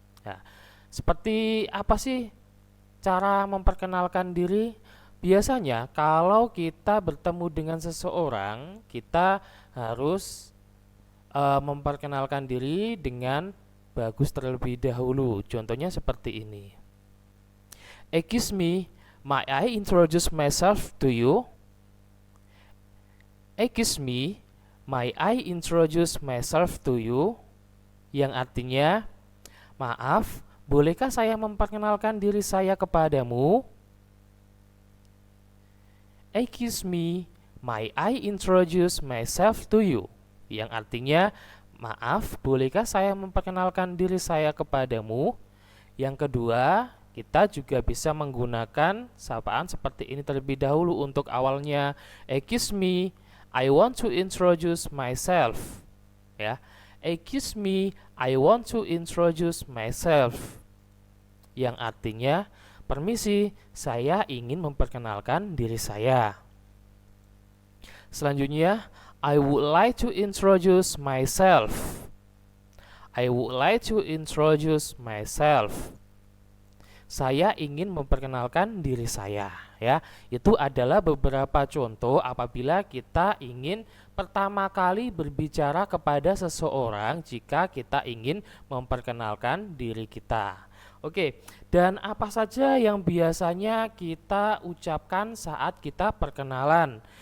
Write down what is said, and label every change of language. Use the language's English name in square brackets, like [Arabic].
[Indonesian] Ya, seperti apa sih cara memperkenalkan diri? Biasanya kalau kita bertemu dengan seseorang, kita harus memperkenalkan diri dengan bagus terlebih dahulu. Contohnya seperti ini. [English] Excuse me, may I introduce myself to you? Excuse me, may I introduce myself to you? [Indonesian] Yang artinya, maaf, bolehkah saya memperkenalkan diri saya kepadamu? [English] Excuse me, may I introduce myself to you? [Indonesian] Yang artinya, maaf, bolehkah saya memperkenalkan diri saya kepadamu? Yang kedua, kita juga bisa menggunakan sapaan seperti ini terlebih dahulu. Untuk awalnya, [English] excuse me, I want to introduce myself. Ya, excuse me, I want to introduce myself. [Indonesian] Yang artinya, permisi, saya ingin memperkenalkan diri saya. [English] Selanjutnya, I would like to introduce myself. I would like to introduce myself. [Indonesian] saya ingin memperkenalkan diri saya, ya. Itu adalah beberapa contoh apabila kita ingin pertama kali berbicara kepada seseorang jika kita ingin memperkenalkan diri kita. Oke, dan apa saja yang biasanya kita ucapkan saat kita perkenalan?